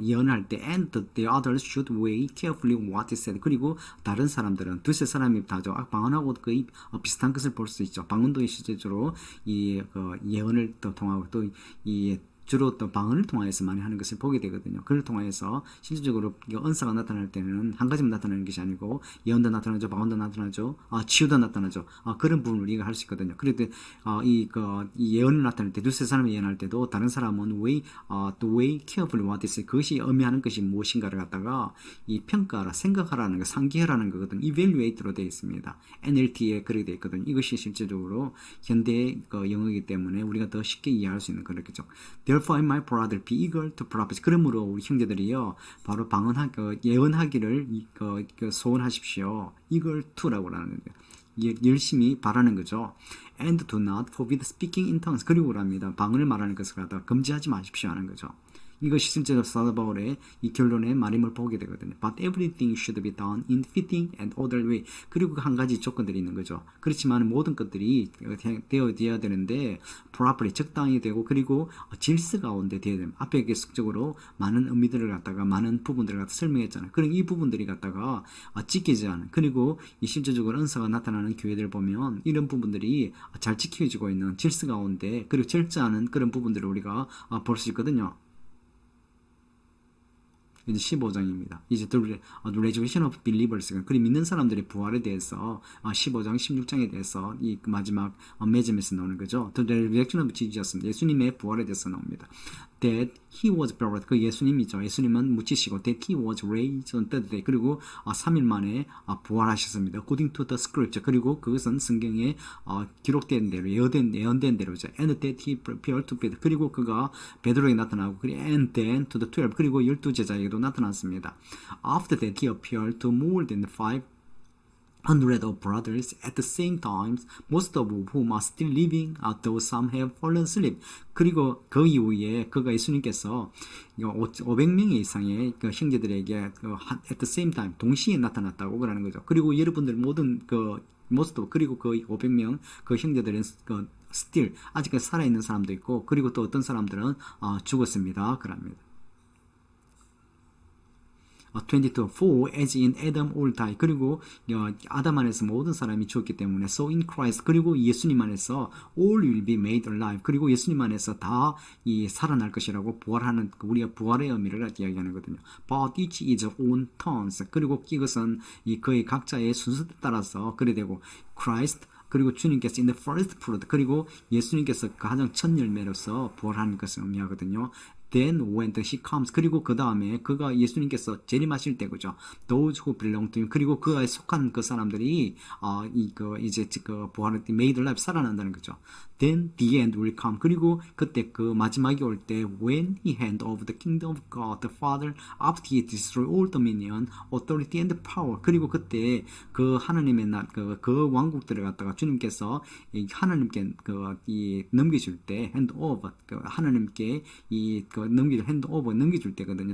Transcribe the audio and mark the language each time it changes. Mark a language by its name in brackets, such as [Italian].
[Korean] 예언할 때 [English] and the others should weigh carefully what is said. [Korean] 그리고 다른 사람들은, 두세 사람이 다죠. 방언하고 거의 비슷한 것을 볼 수 있죠. 방언도 실제적으로 예언을 또 통하고, 또 주로 또 방언을 통해서 많이 하는 것을 보게 되거든요. 그걸 통해서 실질적으로 은사가 나타날 때는 한 가지만 나타나는 것이 아니고, 예언도 나타나죠, 방언도 나타나죠, 치유도 나타나죠. 그런 부분을 우리가 할 수 있거든요. 그래도 이 예언을 나타낼 때, 두세 사람이 예언할 때도 다른 사람은 [English] weigh carefully what is, [Korean] 그것이 의미하는 것이 무엇인가를 갖다가 이 평가하라, 생각하라는 거, 상기하라는 거거든요. evaluate로 되어 있습니다. NLT에 그렇게 되어 있거든요. 이것이 실제적으로 현대 영어이기 때문에 우리가 더 쉽게 이해할 수 있는 그렇겠죠. [English] Therefore, my brother, be eager to prophesy. [Korean] 그러므로 우리 형제들이요, 바로 예언하기를 소원하십시오. eager to라고 하는 거예요. 열심히 바라는 거죠. [English] And do not forbid speaking in tongues. [Korean] 그리고 합니다. 방언을 말하는 것을 갖다가 금지하지 마십시오 하는 거죠. 이것이 실제로 사도 바울의 이 결론의 말임을 보게 되거든요. [English] But everything should be done in fitting and orderly way. [Korean] 그리고 한 가지 조건들이 있는 거죠. 그렇지만 모든 것들이 되어야 되는데 properly, 적당히 되고, 그리고 질서 가운데 되어야 됩니다. 앞에 계속적으로 많은 의미들을 갖다가, 많은 부분들을 갖다 설명했잖아요. 그리고 이 부분들이 갖다가 지키지 않은, 그리고 이 실제적으로 은사가 나타나는 교회들을 보면 이런 부분들이 잘 지켜지고 있는 질서 가운데, 그리고 절제하는 그런 부분들을 우리가 볼 수 있거든요. 이제 15장입니다. 이제 [English] The Resurrection of Believers, [Korean] 그리고 믿는 사람들의 부활에 대해서 15장, 16장에 대해서 이 마지막 매점에서 나오는 거죠. [English] The Resurrection of Jesus, [Korean] 예수님의 부활에 대해서 나옵니다. [English] that he was buried. [Korean] 그 예수님이죠. 예수님은 묻히시고 [English] that he was raised on third day. [Korean] 그리고 3일 만에 부활하셨습니다. [English] According to the scripture. [Korean] 그리고 그것은 성경에 기록된 대로 예언된 대로죠. [English] And that he appeared to Peter. [Korean] 그리고 그가 베드로에게 나타나고 [English] and then to the 12. [Korean] 그리고 12제자에게도 나타났습니다. [English] After that he appeared to more than 500 of brothers at the same time, most of whom are still living, though some have fallen asleep. [Korean] 그리고 그 이후에 그가 예수님께서 500명 이상의 그 형제들에게 [English] at the same time [Korean] 동시에 나타났다고 그러는 거죠. 그리고 여러분들 모든 [English] most of [Korean] 그리고 그 500명 그 형제들은 still 아직까지 살아있는 사람도 있고 그리고 또 어떤 사람들은 죽었습니다. 그럽니다. [English] 22. For as in Adam all die. [Korean] 그리고 아담 안에서 모든 사람이 죽었기 때문에 [English] so in Christ. [Korean] 그리고 예수님 안에서 [English] all will be made alive. [Korean] 그리고 예수님 안에서 다 살아날 것이라고 부활하는 우리가 부활의 의미를 이야기하는 거거든요. [English] But each is on turns. [Korean] 그리고 이것은 그의 각자의 순서에 따라서 그래 되고 Christ 그리고 주님께서 [English] in the first fruit [Korean] 그리고 예수님께서 가장 첫 열매로서 부활하는 것을 의미하거든요. [English] Then when he comes [Korean] 그리고 그 다음에 그가 예수님께서 재림하실 때 그죠. [English] Those who belong to him [Korean] 그리고 그에 속한 그 사람들이 이제 부활할 때 [English] made alive [Korean] 살아난다는 거죠. [English] Then the end will come [Korean] 그리고 그때 그 마지막이 올 때 [English] when he hand over the kingdom of God the Father after he destroy all dominion, authority and power [Korean] 그리고 그때 그 하나님의 그 왕국들을 갖다가 주님께서 하나님께 넘겨줄 때 [English] hand over 하나님께 hand over [Korean] 넘겨줄 때거든요.